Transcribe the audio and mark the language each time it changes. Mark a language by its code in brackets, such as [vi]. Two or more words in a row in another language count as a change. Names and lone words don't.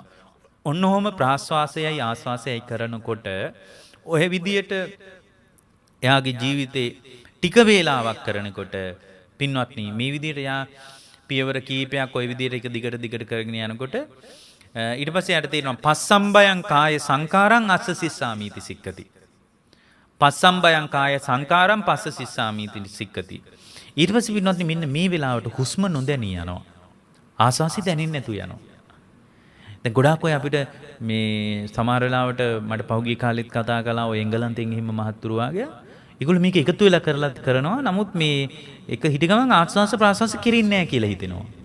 [si] ඔන්නෝම ප්‍රාස්වාසයයි ආස්වාසයයි කරනකොට ඔය විදියට එයාගේ ජීවිතේ ටික වේලාවක් කරනකොට පින්වත්නි මේ විදියට යා පියවර කීපයක් ඔය විදියට එක දිගට කරගෙන යනකොට ඊට පස්සේ යට තියෙනවා [pi] පස්සම්බයං කාය සංකාරං අස්ස සිස්සාමීති සික්කති. පස්සම්බයං කාය සංකාරං පස්ස සිස්සාමීති සික්කති. [si] ඊට පස්සේ පින්වත්නි මෙන්න මේ වෙලාවට හුස්ම නොදැනී යනවා. ආස්වාසි දැනෙන්නේ නැතු යනවා. දැන් ගොඩාක් අය අපිට මේ සමහර වෙලාවට මට පහුගිය කාලෙත් කතා කළා ඔය එංගලන්තෙන් එහෙම මහත්තුරු වාගේ. ඒගොල්ලෝ මේක එකතු වෙලා කරනවා. නමුත් මේ එක හිට ගමන් ආස්වාස ප්‍රාස්වාස කිරින්නේ නැහැ කියලා හිතෙනවා.